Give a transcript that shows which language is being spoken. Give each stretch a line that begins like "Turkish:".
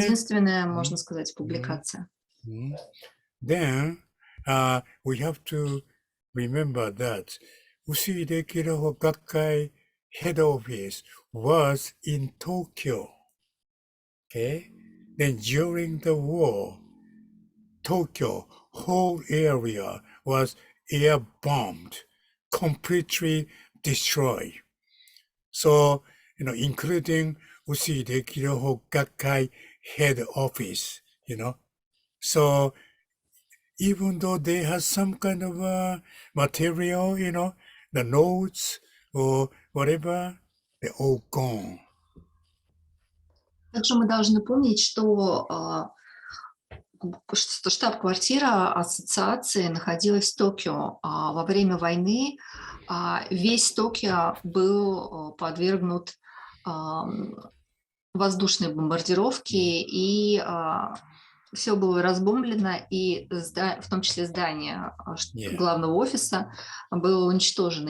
Russian: единственная, можно сказать, публикация.
English: Then we have to remember that Usui Rekiroho Gakkai head office was in Tokyo. Okay. Then during the war, Tokyo whole area was air bombed, completely destroyed. So, including Usui Rekiroho Gakkai head office, So even though they had some kind of material, the notes or whatever, they're all gone.
Russian: Также мы должны помнить, что штаб-квартира ассоциации находилась в Токио. Во время войны весь Токио был подвергнут воздушной бомбардировке, и все было разбомблено, и в том числе здание главного офиса было уничтожено.